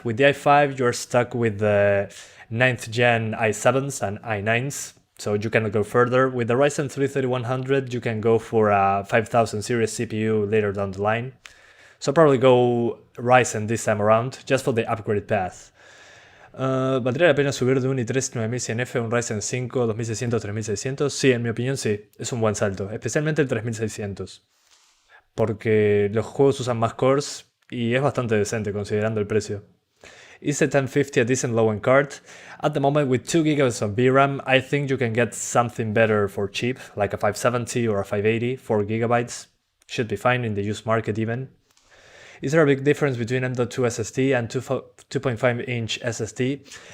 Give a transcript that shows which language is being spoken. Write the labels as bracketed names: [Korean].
[English] With the i5, you're stuck with the 9th gen i7s and i9s, so you cannot go further. With the Ryzen 3 3100, you can go for a 5000 series CPU later down the line. So probably go Ryzen this time around, just for the upgrade path. [Spanish] ¿Valdría la pena subir de un i3 9100F a un Ryzen 5 2600 3600? Sí, en mi opinión sí, es un buen salto, especialmente el 3600, porque los juegos usan más cores y es bastante decente considerando el precio. [English] Is the 1050 a decent low-end card? At the moment, with 2 GB of VRAM, I think you can get something better for cheap, like a 570 or a 580, 4 GB. Should be fine in the used market even. Is there a big difference between M.2 SSD and 2.5-inch SSD?